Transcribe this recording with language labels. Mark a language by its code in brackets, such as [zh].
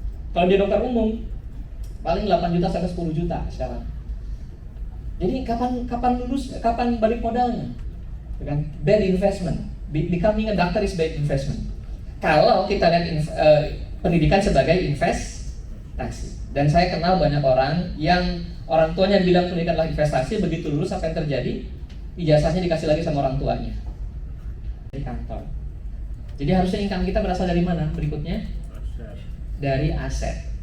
[id] Kalau dia dokter umum paling 8 juta sampai 10 juta sekarang. Jadi kapan lulus, kapan balik modalnya? [en] Dengan bad investment. Becoming a doctor is bad investment. [id] Kalau kita lihat pendidikan sebagai investasi. Dan saya kenal banyak orang yang orang tuanya bilang pendidikan adalah investasi, begitu lulus apa yang terjadi? Ijazahnya dikasih lagi sama orang tuanya. Di kantor. Jadi harusnya income kita berasal dari mana? Berikutnya dari aset.